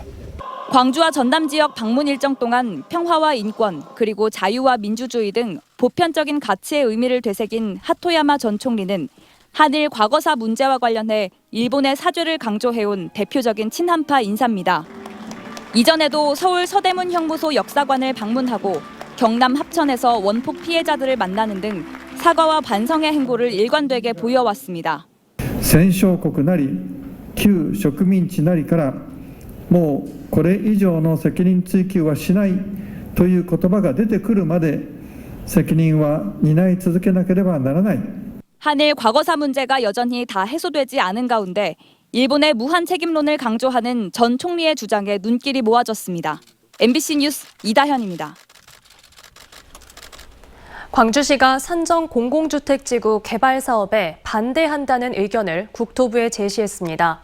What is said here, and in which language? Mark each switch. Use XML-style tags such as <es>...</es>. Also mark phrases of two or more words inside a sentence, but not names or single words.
<ko>광주와 전남 지역 방문 일정 동안 평화와 인권, 그리고 자유와 민주주의 등 보편적인 가치의 의미를 되새긴 하토야마 전 총리는 한일 과거사 문제와 관련해 일본의 사죄를 강조해온 대표적인 친한파 인사입니다. 이전에도 서울 서대문 형무소 역사관을 방문하고 경남 합천에서 원폭 피해자들을 만나는 등 사과와 반성의 행보를 일관되게 보여왔습니다.</ko> <ja>戦勝国なり旧植民地なりからもうこれ以上の責任追及はしないという言葉が出てくるまで責任は担い続けなければならない.</ja> <ko>한일 과거사 문제가 여전히 다 해소되지 않은 가운데 일본의 무한 책임론을 강조하는 전 총리의 주장에 눈길이 모아졌습니다. MBC 뉴스 이다현입니다. 광주시가 산정 공공주택지구 개발 사업에 반대한다는 의견을 국토부에 제시했습니다.</ko>